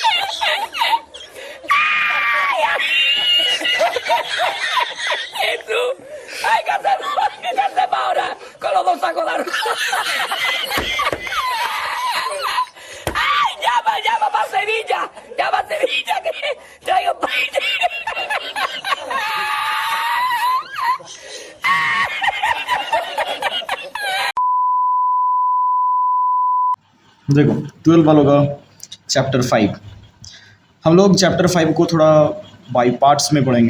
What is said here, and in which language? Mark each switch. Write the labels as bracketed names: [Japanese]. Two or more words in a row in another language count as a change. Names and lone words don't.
[Spanish] Jesús, hay que hacerlo ahora con los dos sacos de arroz. ¡Ay, llama para Sevilla! ¡Llama a Sevilla que traigo paella! [Hindi] देखो 12 वालों का चैप्टर 5 हम लोग चैप्टर 5 को थोड़ा [English] by parts [Hindi] में पढ़ेंगे।